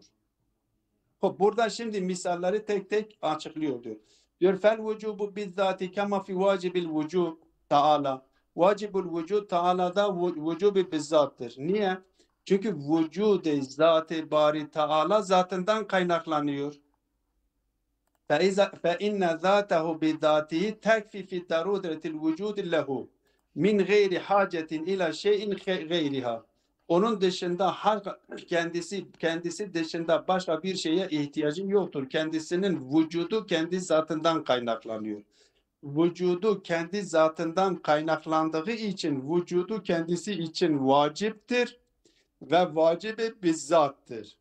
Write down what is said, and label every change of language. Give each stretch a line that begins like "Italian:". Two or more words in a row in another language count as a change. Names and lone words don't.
Turkish: Burada şimdi misalleri tek tek açıklıyor diyor.
Arabic: Diyor فالوجوب بالذات كما في واجب الوجوب تعالى. واجب الوجود
Turkish: Teala'da vücubi bizzattır. Niye? Çünkü vücud-i zat-ı bari Teala zatından kaynaklanıyor.
Arabic: فَاِنَّ ذَاتَهُ بِذَاتِهِ تَكْفِي فِي دَرُودَةِ الْوُجُودِ لَهُ مِنْ غَيْرِ حَاجَةٍ اِلَى شَيْءٍ غَيْرِهَا.
Turkish: Onun dışında kendisi dışında başka bir şeye ihtiyacı yoktur. Kendisinin vücudu kendi zatından kaynaklanıyor. Vücudu kendi zatından kaynaklandığı için vücudu kendisi için vaciptir ve vacibi bizzattır.